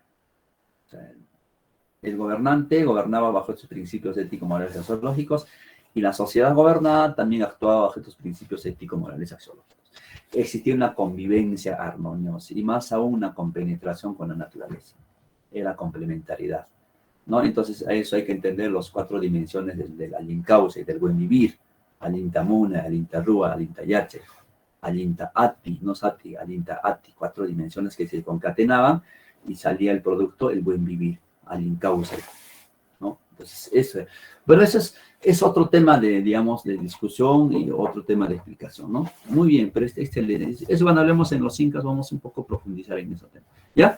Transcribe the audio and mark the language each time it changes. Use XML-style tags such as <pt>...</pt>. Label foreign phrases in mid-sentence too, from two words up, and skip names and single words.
<es>O sea, el gobernante gobernaba bajo estos principios ético-morales axiológicos y la sociedad gobernada también actuaba bajo estos principios ético-morales axiológicos. Existía una convivencia armoniosa y más aún una compenetración con la naturaleza. Era complementariedad, ¿no? Entonces, a eso hay que entender las 4 dimensiones del Alincauce, del buen vivir. Alintamuna, Alintarrúa, Alintayache, Alinta Ati, no Sati, Alinta Ati, 4 dimensiones que se concatenaban y salía el producto, el buen vivir, Alincauce, ¿no? Entonces, eso, bueno, eso es otro tema de, digamos, de discusión y otro tema de explicación, ¿no? Muy bien, pero eso cuando hablemos en los incas vamos un poco a profundizar en ese tema, ¿ya?</es>